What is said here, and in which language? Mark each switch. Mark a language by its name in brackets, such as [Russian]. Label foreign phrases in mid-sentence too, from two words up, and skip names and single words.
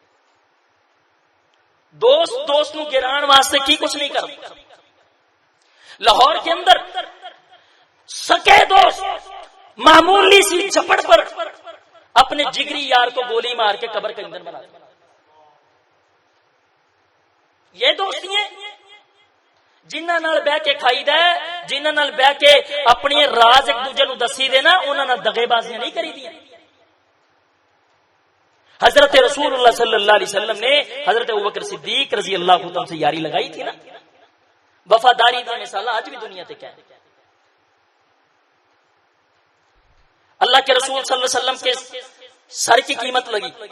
[Punjabi] دوست نو گران واسطے کی کچھ نہیں کرتا. [Urdu] لاہور کے اندر سکے دوست معمولی سی چپڑ پر اپنے جگری یار کو گولی مار کے قبر کے اندر بنا دیا. [Punjabi] یہ دوستی ہیں جنہاں نال بہ کے کھائی دا, جنہاں نال بہ کے اپنے راز ایک دوجے نو دسی دے نا, انہاں نال دغے بازیاں نہیں کری دیاں. [Urdu] حضرت رسول اللہ [Arabic] صلی اللہ علیہ وسلم [Urdu] نے حضرت ابوبکر صدیق [Arabic] رضی اللہ عنہ [Urdu] سے یاری لگائی تھی نا. وفاداری کا مثال آج بھی دنیا تے کیا ہے. اللہ کے رسول [Arabic] صلی اللہ علیہ وسلم [Urdu] کے سر کی قیمت لگی.